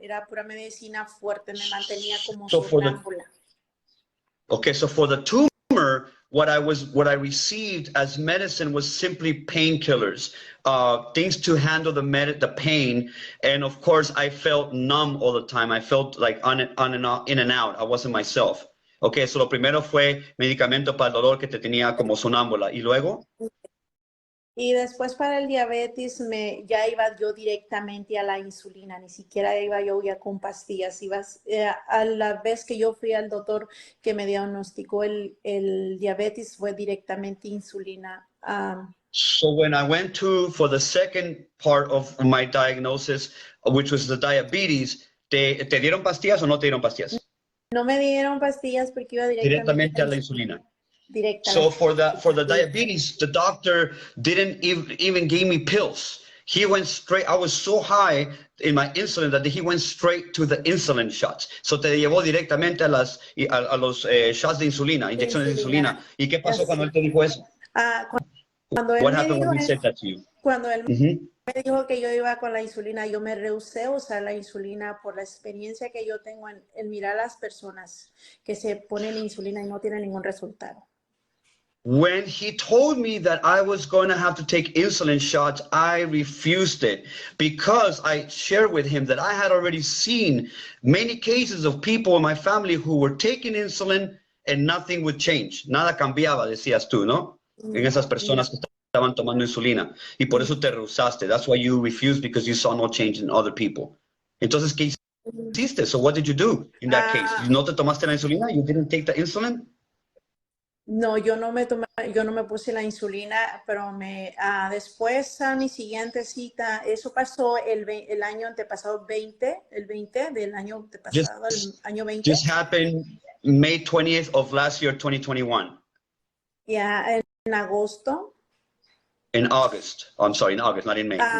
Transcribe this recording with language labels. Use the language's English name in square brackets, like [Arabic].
[Spanish] Era pura medicina fuerte, me mantenía como sonámbula. [English] Okay, so for the tumor, what I received as medicine was simply painkillers, things to handle the pain, and of course I felt numb all the time. I felt like in and out. I wasn't myself. [Spanish] Okay, so lo primero fue medicamento para el dolor que te tenía como sonámbula. ¿Y luego? Y después para el diabetes ya iba yo directamente a la insulina, ni siquiera iba yo ya con pastillas. A la vez que yo fui al doctor que me diagnosticó el diabetes fue directamente insulina. [English] So when I went for the second part of my diagnosis, which was the diabetes, [Spanish] ¿te dieron pastillas o no te dieron pastillas? No me dieron pastillas porque iba directamente a la insulina. Directamente. [English] So for the diabetes, the doctor didn't even give me pills. He went straight. I was so high in my insulin that he went straight to the insulin shots. [Spanish] So te llevó directamente a los shots de insulina, inyecciones de insulina. ¿Y qué pasó cuando él te dijo eso? Cuando él [English] What happened when he said that to you? [Spanish] Cuando él me dijo que yo iba con la insulina, yo me rehusé a usar la insulina por la experiencia que yo tengo en mirar a las personas que se ponen insulina y no tienen ningún resultado. When he told me that I was going to have to take insulin shots, I refused it because I shared with him that I had already seen many cases of people in my family who were taking insulin and nothing would change. Nada cambiaba, decías tú, ¿no? En esas personas que estaban tomando insulina. Y por eso te rehusaste. [English] That's why you refused, because you saw no change in other people. [Spanish] Entonces, ¿qué hiciste? [English] So what did you do in that case? [Spanish] ¿No te tomaste la insulina? [English] You didn't take the insulin? [Spanish] No, yo no me puse la insulina, pero después a mi siguiente cita, eso pasó el año antepasado, el 20 del año antepasado, el año 20. [English] Just happened May 20th of last year, 2021. [Spanish] Yeah, en agosto. [English] In August. I'm sorry, in August, not in May.